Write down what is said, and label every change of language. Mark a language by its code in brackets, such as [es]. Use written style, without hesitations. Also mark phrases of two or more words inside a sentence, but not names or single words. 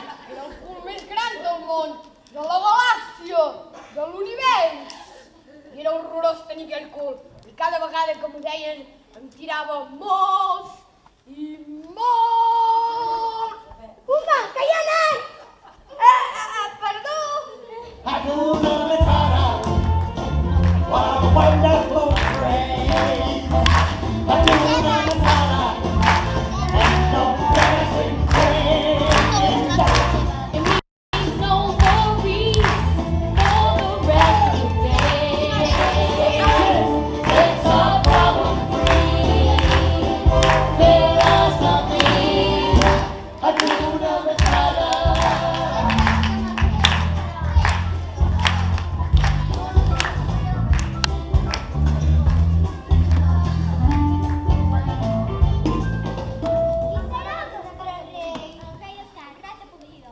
[ca] Era el cul més gran del món, de la galàxia, de l'univers. I era horrorós tenir aquell cul. I cada vegada que m'ho deien em tirava molts i molts. Pumba, que ja ha anat. Perdó. [sw] Hakuna Matata, [en] what a wonderful phrase. [sw] Hakuna Matata, [en] and no present praise. It means no worries for the rest of the day. It's all problem-free, philosophy. [sw] Hakuna Matata. [ca] I serà el rei Escat, rata podrida.